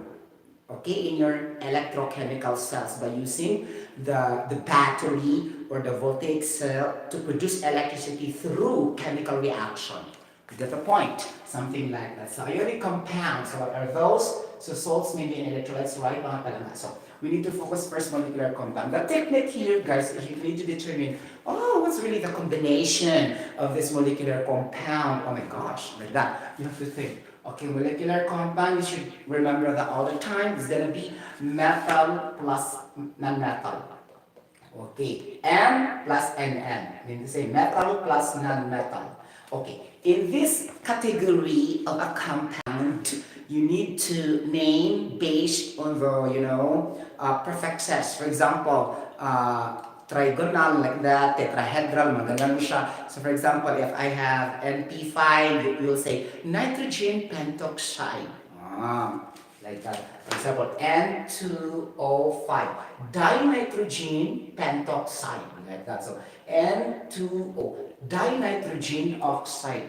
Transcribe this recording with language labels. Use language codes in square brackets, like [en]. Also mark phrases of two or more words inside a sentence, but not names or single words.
[en] Okay, in your electrochemical cells by using the battery or the voltaic cell to produce electricity through chemical reaction. You get the point? Something like that. So ionic compounds, so what are those? So salts, maybe and electrolytes, right? [hil] Mga palangga. [en] So we need to focus first molecular compound. The technique here, guys, is you need to determine, what's really the combination of this molecular compound? Oh my gosh, like that. You have to think. Okay, molecular compound, you should remember that all the time. It's gonna be metal plus non-metal. Okay, M plus NN. Meaning to say metal plus non-metal. Okay, in this category of a compound, you need to name based on the prefixes. For example, trigonal like that, tetrahedral, [tl] magalang siya. [en] So for example, if I have NP5, you will say nitrogen pentoxide. Like that. For example, N2O5, dinitrogen pentoxide. Like that. So N2O, dinitrogen oxide.